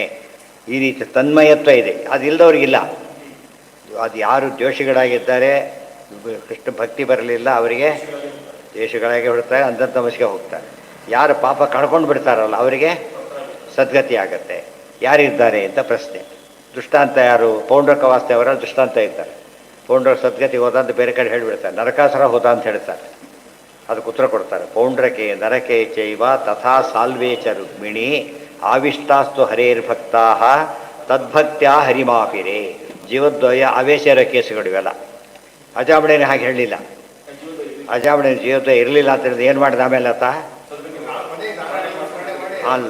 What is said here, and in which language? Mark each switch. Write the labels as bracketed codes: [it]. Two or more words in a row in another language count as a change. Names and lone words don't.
[kn] ಈ ರೀತಿ ತನ್ಮಯತ್ವ ಇದೆ, ಅದು ಇಲ್ಲದವ್ರಿಗಿಲ್ಲ. ಅದು ಯಾರು ದ್ವೇಷಗಳಾಗಿದ್ದಾರೆ, ಕೃಷ್ಣ ಭಕ್ತಿ ಬರಲಿಲ್ಲ, ಅವರಿಗೆ ದ್ವೇಷಗಳಾಗಿ ಹುಡ್ತಾರೆ, ಅಂಧತಮಸ್ಗೆ ಹೋಗ್ತಾರೆ. ಯಾರು ಪಾಪ ಕಳ್ಕೊಂಡು ಬಿಡ್ತಾರಲ್ಲ ಅವರಿಗೆ ಸದ್ಗತಿ ಆಗತ್ತೆ. ಯಾರಿದ್ದಾರೆ ಅಂತ ಪ್ರಶ್ನೆ. ದೃಷ್ಟಾಂತ ಯಾರು? ಪೌಂಡ್ರಕ ವಾಸ್ತವರ ದೃಷ್ಟಾಂತ ಇದ್ದಾರೆ. ಪೌಂಡ್ರ ಸದ್ಗತಿ ಹೋದ ಅಂತ ಬೇರೆ ಕಡೆ ಹೇಳಿಬಿಡ್ತಾರೆ, ನರಕಾಸುರ ಹೋದ ಅಂತ ಹೇಳ್ತಾರೆ. ಅದಕ್ಕೆ ಉತ್ತರ ಕೊಡ್ತಾರೆ. [sa] ಪೌಂಡ್ರಕೆ ನರಕೆ ಚೈವ ತಥಾ ಸಾಲ್ವೇ ಚ ರುಕ್ಮಿಣಿ ಆವಿಷ್ಟಾಸ್ತು ಹರೇರ್ಭಕ್ತಾ ತದ್ಭಕ್ತ್ಯಾ ಹರಿಮಾಪಿರೇ. [kn] ಜೀವದ್ವಯ ಆವೇಶ ಇರೋ ಕೇಸುಗಳು ಇವೆಲ್ಲ. ಅಜಾಮಣೇನೆ ಹಾಗೆ ಹೇಳಲಿಲ್ಲ. ಅಜಾಮಣೆ ಜೀವದ್ವಯ ಇರಲಿಲ್ಲ ಅಂತ ಹೇಳಿದ್ರೆ ಏನು ಮಾಡಿದ ಆಮೇಲೆ ಆತ ಅಲ್ಲ.